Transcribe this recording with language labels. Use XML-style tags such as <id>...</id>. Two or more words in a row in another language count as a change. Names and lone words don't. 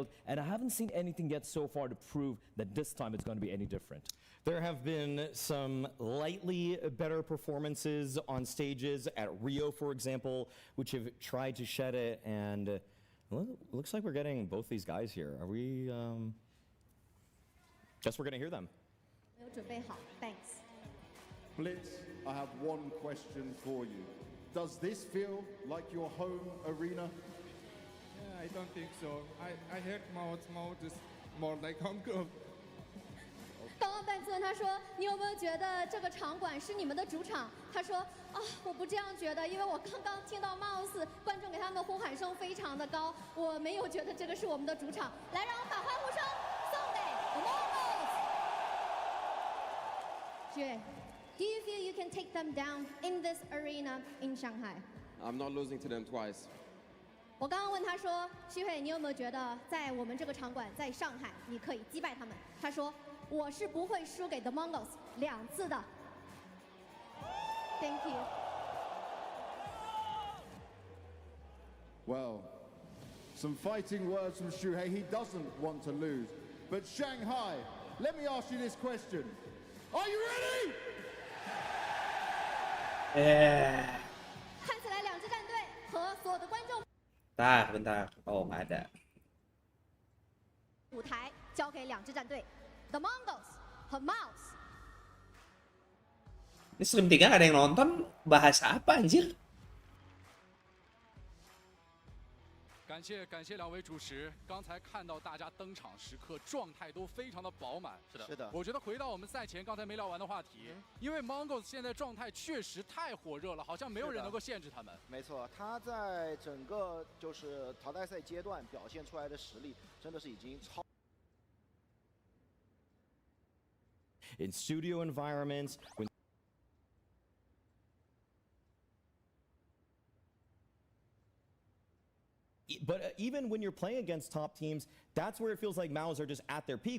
<en>And I haven't seen anything yet so far to prove that this time it's going to be any different. There have been some lightly better performances on stages at Rio, for example, which have tried to shed it, and well, looks like we're getting both these guys here. Are we, guess we're gonna hear them.</en> <zh>没有准备好 ，Thanks。</zh> <en>Blitz, I have one question for you. Does this feel like your home arena? Yeah, I don't think so. I heard Mouth is more like home ground.</en> <zh>刚刚伴奏他说：“你有没有觉得这个场馆是你们的主场？” 他说：“啊，我不这样觉得，因为我刚刚听到 Mouse 观众给他们的呼喊声非常的高，我没有觉得这个是我们的主场。来，让我们把欢呼声送给 The Mongols。”</zh> <en>Do you feel you can take them down in this arena in Shanghai? I'm not losing to them twice.</en> <zh>我刚刚问他说：“旭慧，你有没有觉得在我们这个场馆，在上海，你可以击败他们？” 他说：“我是不会输给 The Mongols 2 次的。”</zh> <en>Thank you. Well, some fighting words from Shuhei. He doesn't want to lose. But Shanghai, let me ask you this question. Are you ready?</en> <zh>看起来2支战队和所有的观众</zh> <id>Bentar. Oh, nggak ada.</id> <zh>舞台交给2支战队 The Mongols 和 Mouse.</zh> <id>Ini stream 3 nggak ada yang nonton, bahas apa anjir?</id> <zh>感谢2位主持，刚才看到大家登场时刻状态都非常的饱满。是的。我觉得回到我们赛前刚才没聊完的话题，因为 Mongols 现在状态确实太火热了，好像没有人能够限制他们。没错，他在整个就是淘汰赛阶段表现出来的实力，真的是已经超。</zh> <en>In studio environments, when But even when you're playing against top teams, that's where it feels like Maus are just at their peak.</en>